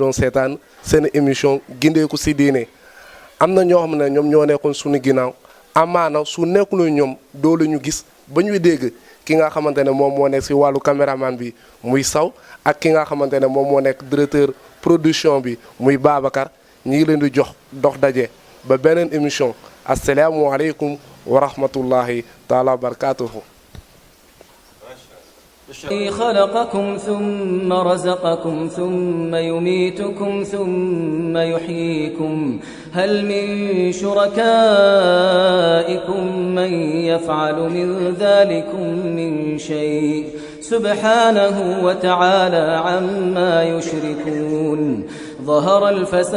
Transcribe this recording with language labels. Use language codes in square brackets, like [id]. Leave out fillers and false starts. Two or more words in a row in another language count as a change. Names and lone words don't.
[wo] doon seetaan seen émission gindeeku si diine am na ñoo xam ne ñoom ñoo nekkoon suñu ginnaaw amaana su nekkul ñoom doolu ñu gis ba ñuy dégg ki nga xamante ne moom moo nekk si wàllu caméraman bi muy Saw ak ki nga xamante ne moom moo nekk [fr] directeur production [wo] bi muy Babacar ñi ngi leen di jox dox daje ba beneen émission [ar] السلام عليكم ورحمة الله تعالى وبركاته خلقكم ثم رزقكم ثم يميتكم ثم يحييكم هل من شركائكم من يفعل من ذلكم من شيء سبحانه وتعالى عما يشركون ظهر الفساد